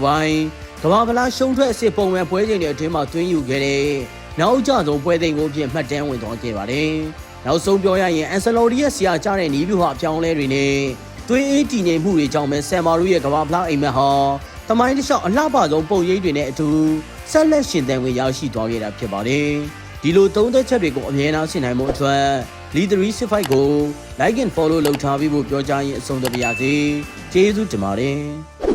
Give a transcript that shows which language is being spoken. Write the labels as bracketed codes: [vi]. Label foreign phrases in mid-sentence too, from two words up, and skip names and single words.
[my] ပိုင်းကမ္ဘာဗလားရှုံးထွက်အစ်ပုံမှန်ပွဲချိန်တွေအတွင်းမှာသွင်းယူခဲ့တဲ့နောက်ကျဆုံးပွဲသိမ်းကိုအဖြစ်မှတ်တမ်းဝင်သွားခဲ့ပါတယ်။နောက်ဆုံးပြောရရင်အန်ဆလိုတီရဲ့ဆရာကျတဲ့နီးဗျူဟာအပြောင်းလဲတွေနဲ့သွေးအေးတည်ငြိမ်မှုတွေကြောင့်ပဲဆမ်မာတို့ရဲ့ကမ္ဘာဗလားအိမ်မက်ဟာသမိုင်းတစ်လျှောက်အလှပဆုံးပုံရိပ်တွေနဲ့အတူဆက်လက်ရှင်သန်ဝင်ရရှိသွားခဲ့တာဖြစ်ပါတယ်။ဒီလိုသုံးသက်ချက်တွေကိုအမြဲတမ်းဆင်နိုင်မှုအတွက်လီ365ကို [en] like and follow [my] လုပ်ထားပြီးဖို့ပြောကြားရင်းအဆုံးသတ်ပါရစေ။ကျေးဇူးတင်ပါတယ်။